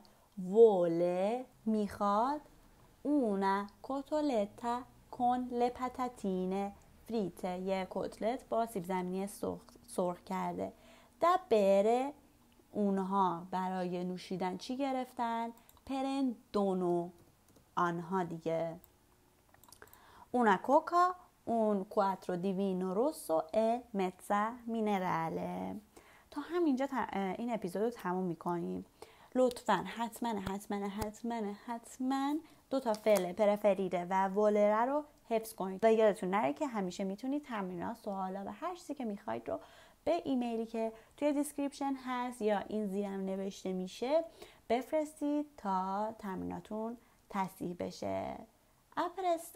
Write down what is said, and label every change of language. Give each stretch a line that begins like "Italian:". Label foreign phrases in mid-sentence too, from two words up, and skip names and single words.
Persian: وله میخواد،
Italian: una cotoletta con le patatine fritte,
Persian: یه کتلت با سیب زمینی سرخ کرده.
Italian: da bere
Persian: اونها برای نوشیدن چی گرفتن؟ پرندونو آنها دیگه.
Italian: una coca un 4 di vino rosso e mezza minerale.
Persian: تا همینجا این اپیزود رو تموم میکنیم. لطفاً حتما 2 تا فعل پرفریده و ولره رو حفظ کنید و یادتون نره که همیشه میتونید تمرینات، سوالا و هر چیزی که میخواید رو به ایمیلی که توی دیسکریپشن هست یا این زیرم نوشته میشه بفرستید تا تمریناتون تصحیح بشه.